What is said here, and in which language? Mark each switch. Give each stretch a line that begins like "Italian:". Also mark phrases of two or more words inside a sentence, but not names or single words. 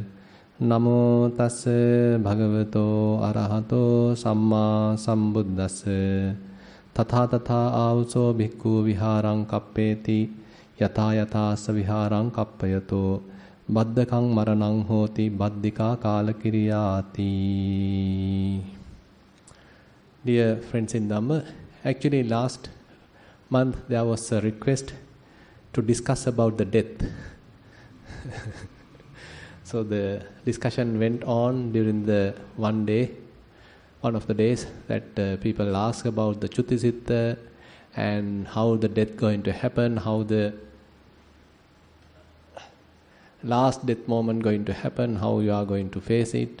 Pali: Namo tassa bhagavato arahato samma sambuddhassa. Tatha tatha avuso bhikkhu viharang kappeti yatha yatha sa viharang kappayato. Bhaddakang maranang hoti Bhaddika kalakiriyati.
English: Dear friends in Dhamma, actually last month there was a request to discuss about the death. So the discussion went on during the one of the days that people ask about the Chuttisitta and how the death going to happen, how the last death moment going to happen, how you are going to face it.